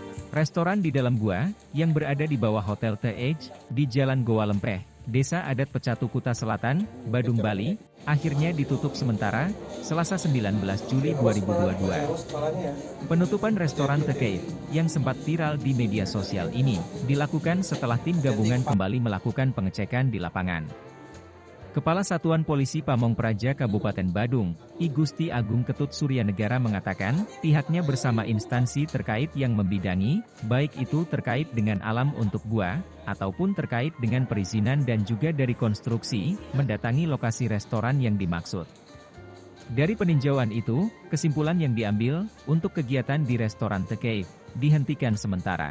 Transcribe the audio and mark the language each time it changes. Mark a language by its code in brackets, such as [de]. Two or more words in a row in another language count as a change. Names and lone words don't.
[id] Restoran di dalam gua, yang berada di bawah Hotel The Edge, di Jalan Goa Lempreh, Desa Adat Pecatu Kuta Selatan, Badung, Bali, akhirnya ditutup sementara, Selasa 19 Juli 2022. Penutupan restoran The Cave, yang sempat viral di media sosial ini, dilakukan setelah tim gabungan kembali melakukan pengecekan di lapangan. Kepala Satuan Polisi Pamong Praja Kabupaten Badung, I Gusti Agung Ketut Suryanegara mengatakan, pihaknya bersama instansi terkait yang membidangi, baik itu terkait dengan alam untuk gua, ataupun terkait dengan perizinan dan juga dari konstruksi, mendatangi lokasi restoran yang dimaksud. Dari peninjauan itu, kesimpulan yang diambil, untuk kegiatan di restoran The Cave, dihentikan sementara.